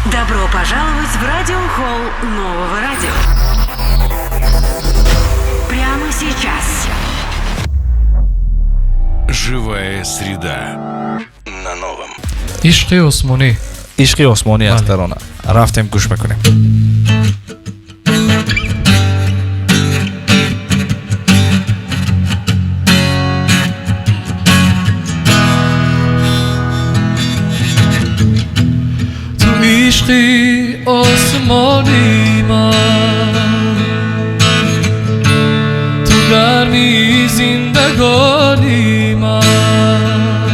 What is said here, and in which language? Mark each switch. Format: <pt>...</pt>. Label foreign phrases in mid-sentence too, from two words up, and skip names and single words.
<ru>Добро пожаловать в радиохолл нового радио. Прямо сейчас. Живая среда на новом.</ru> <fa>عشقی عثمانی عشقی عثمانی از ترانه رفتیم گوش بکنیم. تو عشقی عثمانی من، تو گرمی زندگانی من،</fa>